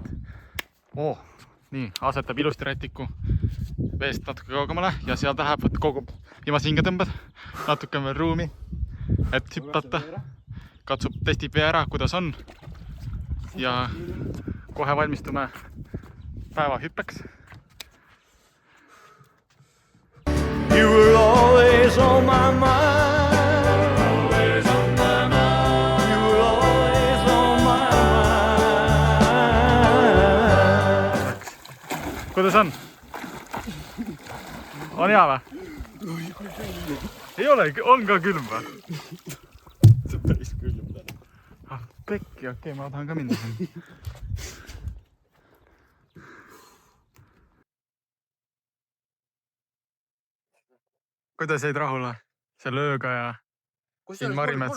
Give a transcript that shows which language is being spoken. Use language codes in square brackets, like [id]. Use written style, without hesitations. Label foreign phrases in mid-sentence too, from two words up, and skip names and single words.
[et] Nii, asetab ilusti rätiku veest natuke kaugemale ja seal ta läheb, kogub viimase hinge tõmbad. Natuke on veel ruumi, et hüppata. Katsub, testib vee ära, kuidas on. Ja kohe valmistume päeva hüppeks. [en] You were always on my mind. Always on my mind. You were always on my mind. [et] Kuidas on? On hea või? Ei ole, on ka külm või? See on päris külm täna. Pekki, okei, ma tahan ka minna. Kuidas jäid rahule selle ööga ja siin Marimetsa?